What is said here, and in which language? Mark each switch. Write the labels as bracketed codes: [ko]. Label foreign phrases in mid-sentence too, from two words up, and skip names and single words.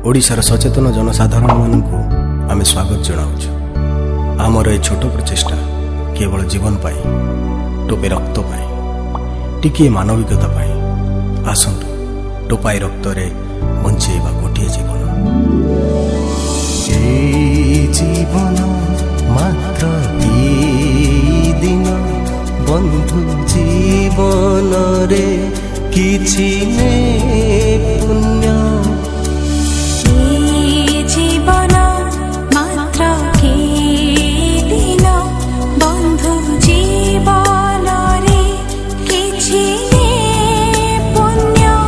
[or] ଓଡ଼ିଶାର ସଚେତନ ଜନସାଧାରଣମାନଙ୍କୁ ଆମେ ସ୍ୱାଗତ ଜଣାଉଛୁ। ଆମର ଏ ଛୋଟ ପ୍ରଚେଷ୍ଟା କେବଳ ଜୀବନ ପାଇଁ, ଟୋପେ ରକ୍ତ ପାଇଁ, ଟିକିଏ ମାନବିକତା ପାଇଁ। ଆସନ୍ତୁ, ଟୋପାଏ ରକ୍ତରେ ବଞ୍ଚେଇବା ଗୋଟିଏ ଜୀବନ। ଏଇ ଜୀବନ ମାତ୍ର ଦିନ, ବନ୍ଧୁ ଜୀବନରେ କିଛୁ ନେ ପୁଣ୍ୟ। ଜୀବନ ମାତ୍ର ଦିନ, ବନ୍ଧୁ ଜୀବନରେ କିଛୁ ନେ ପୁଣ୍ୟ।